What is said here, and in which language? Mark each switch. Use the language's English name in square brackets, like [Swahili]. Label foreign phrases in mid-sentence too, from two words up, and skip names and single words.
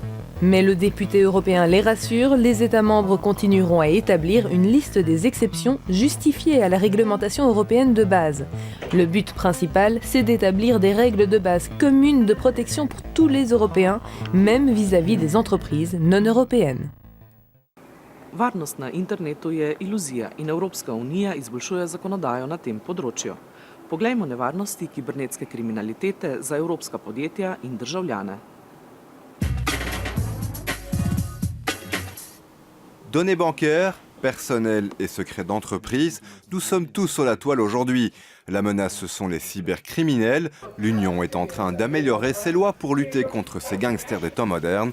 [French] Mais le député européen les rassure, les États membres continueront à établir une liste des exceptions justifiées à la réglementation européenne de base. Le but principal, c'est d'établir des règles de base communes de protection pour tous les Européens, même vis-à-vis des entreprises non européennes. [Slovenian] Varnost na internetu je iluzija in Evropska unija izboljšuje zakonodajo na tem področju. Poglejmo nevarnosti kibernetske kriminalitete za evropska podjetja in državljane. [French] Données bancaires, personnelles et secrets d'entreprise, nous sommes tous sur la toile aujourd'hui. La menace, ce sont les cybercriminels. L'Union est en train d'améliorer ses lois pour lutter contre ces gangsters des temps modernes.